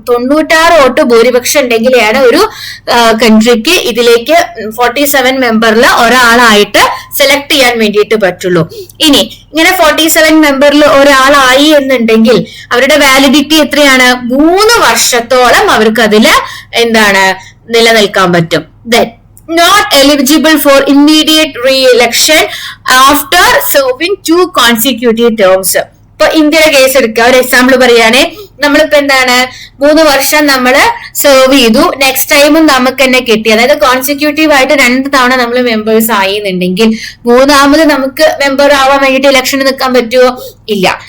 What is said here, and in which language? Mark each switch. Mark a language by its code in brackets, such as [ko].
[ml] 96 vote ഭൂരിപക്ഷം ഉണ്ടെങ്കിലാണ് ഒരു കൺട്രിക്ക് ഇതിലേക്ക് 47 മെമ്പറിൽ ഒരാളായിട്ട് സെലക്ട് ചെയ്യാൻ വേണ്ടിയിട്ട് പറ്റുള്ളൂ. ഇനി ഇങ്ങനെ 47 മെമ്പറിൽ ഒരാളായി എന്നുണ്ടെങ്കിൽ അവരുടെ വാലിഡിറ്റി എത്രയാണ്? 3 വർഷത്തോളം അവർക്ക് അതില് എന്താണ് നിലനിൽക്കാൻ പറ്റും. [en] Then not eligible for immediate re-election after serving 2 consecutive terms. [ml] ഇപ്പൊ ഇന്ത്യയുടെ കേസ് എടുക്കുക, ഒരു എക്സാമ്പിൾ പറയുകയാണെ, നമ്മളിപ്പോ എന്താണ് 3 വർഷം നമ്മള് സെർവ് ചെയ്തു, നെക്സ്റ്റ് ടൈമും നമുക്ക് തന്നെ കിട്ടി, അതായത് കോൺസിക്യൂട്ടീവ് ആയിട്ട് 2 തവണ നമ്മൾ മെമ്പേഴ്സ് ആയിന്നുണ്ടെങ്കിൽ മൂന്നാമത് നമുക്ക് മെമ്പർ ആവാൻ വേണ്ടിട്ട് ഇലക്ഷന് നിൽക്കാൻ പറ്റുമോ? ഇല്ല.